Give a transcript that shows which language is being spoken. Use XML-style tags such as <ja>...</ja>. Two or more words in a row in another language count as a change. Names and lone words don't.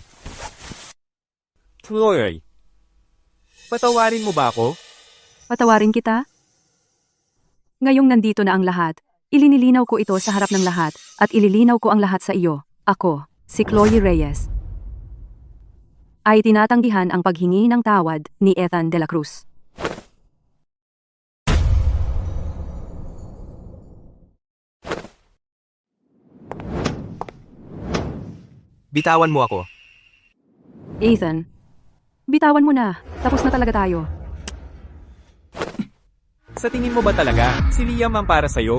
<tl>Chloe, patawarin mo ba ako? Patawarin kita? Ngayong nandito na ang lahat, Ilinilinaw ko ito sa harap ng lahat at ililinaw ko ang lahat sa iyo. Ako, si Chloe Reyes, ay tinatanggihan ang paghingi ng tawad ni Ethan de la Cruz. Bitawan mo ako. Ethan, bitawan mo na. Tapos na talaga tayo. Sa tingin mo ba talaga, si Liam ang para sa'yo?</tl>